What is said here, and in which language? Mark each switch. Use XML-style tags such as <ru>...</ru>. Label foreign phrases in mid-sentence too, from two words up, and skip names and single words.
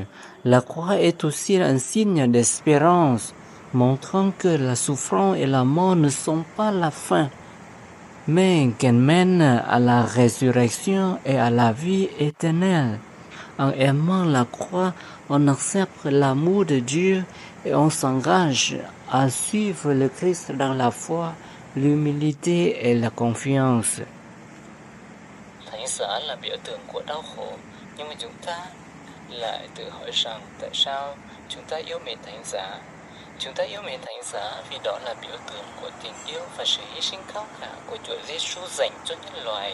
<fr>La croix est aussi un signe d'espérance, montrant que la souffrance et la mort ne sont pas la fin, mais qu'elle mène à la résurrection et à la vie éternelle. En aimant la croix, on accepte l'amour de Dieu et on s'engage à suivre le Christ dans la foi, l'humilité et la confiance.</fr> <vi>Thánh giá là biểu tượng của đau khổ, nhưng mà chúng ta lại tự hỏi rằng tại sao chúng ta yêu mến thánh giá. Chúng ta yêu mến thánh giá vì đó là biểu tượng của tình yêu và sự hy sinh cao cả của Chúa Giêsu dành cho nhân loại.</vi>